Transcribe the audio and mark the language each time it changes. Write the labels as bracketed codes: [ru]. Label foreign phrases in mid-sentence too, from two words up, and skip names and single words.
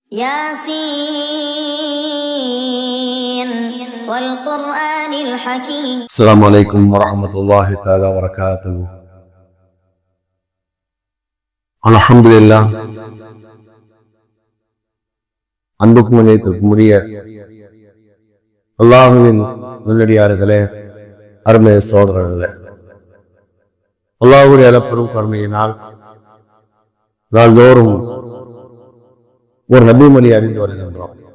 [ar] ياسين والقرآن الحكيم. السلام عليكم ورحمة الله تعالى وبركاته. الحمد لله. [ta] அன்புக்கும் இணையத்திற்கும் உரிய அல்லாஹுவின் நல்லடியார்களே, அருமை சோதரர்களே, அல்லாஹ்வுடைய அளப்பெரும் கருணையினால் நாள்தோறும் ஒரு நபிமொழி அறிந்து வருகின்றோம்.